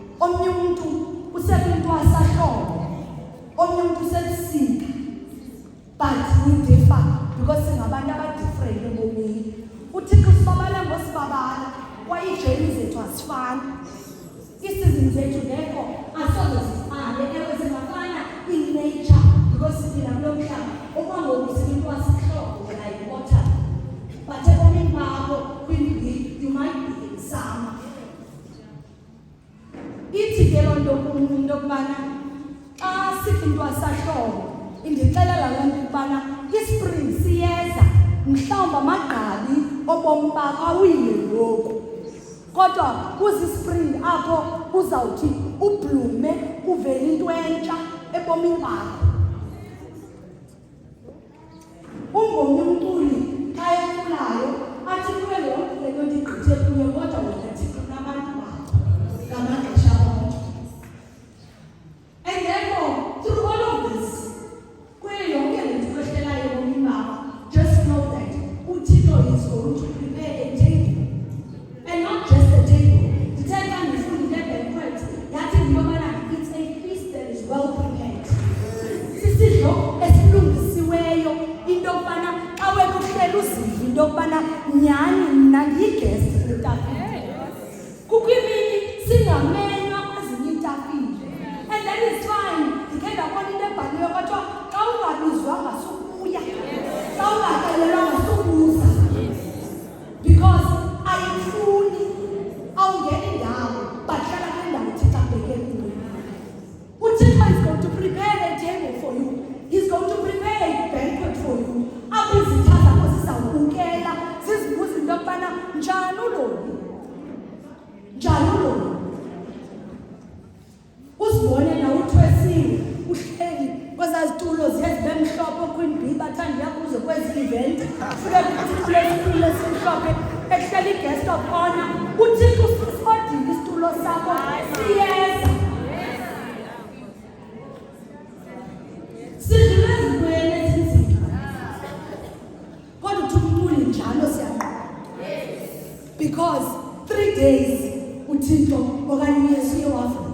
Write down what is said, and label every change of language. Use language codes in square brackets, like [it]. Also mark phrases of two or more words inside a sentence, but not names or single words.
[xh] omnye umuntu usekwintwasahlobo, omnye umuntu usebusika. [en] But we differ because [xh] singabantu abadifferent ebomini. Uthixo usibabala ngosibabala kwaye iijeni zethu azifani. Isizini zethu ngekho asoze zifane, ewe zingafana [en] in nature because [xh] siphila kulo mhlaba okwangoku sikwintwasahlobo [en] like water. But [xh] ebomini bakho [en] you might be in summer. [xh] Ithi ke loo nto kum into yokubana xa sikwintwasahlobo indixelela loo nto ukubana ispring siyeza, mhlawumbi amagqabi obomi bakho awuyile ngoku, kodwa kuzispring apho uzawuthi ublume uvele into entsha ebomini bakho. Ungomnye umculi xa eculayo athi kuwe yonke le nto ndigqithe kuyo, kodwa wena Thixo nabantu bakho ngamaxesha onke. [en] And therefore, through all of this, just know that Thixo is going to prepare a table, and not just a table. The time is going to get banquet. It's a feast that is well prepared. [xh] Sisidlo esilungisiweyo into yokubana awena uhleli uziva into yokubana nyhani mna ndiyiguest etafileni. Kukho imini singamenywa kwezinye iitafile, [en] and that is fine. [xh] Ndikhe ndabona into ebhaliweyo kwathiwa xa ungabizwanga sukuya, xa ungaxelelwanga sukuza, because ayifuni awungeni indawo but hlala kule ndawo uThixo abeke kuyo. [en] UThixo is going to prepare a table for you. He's going to prepare a banquet for you. [xh] Apho izitha zakho zizawubukela zizibuza into yokubana njani uloli, njani uloli. Uzibone na uthwesiwe uhleli kwezaa zitulo ziye zibe mhlophe kwindwi bathanda yakuzo kwezi event, fika kwitulo esitulo esimhlophe ehleli [en] i-guest of honor. [xh] Uthixo usifodile isitulo sakho siyeza. Sidlule ezintweni ezinzima, kodwa uthi umculi njalo siyanqoba, because 3 days uThixo okanye uYesu uye wavuka.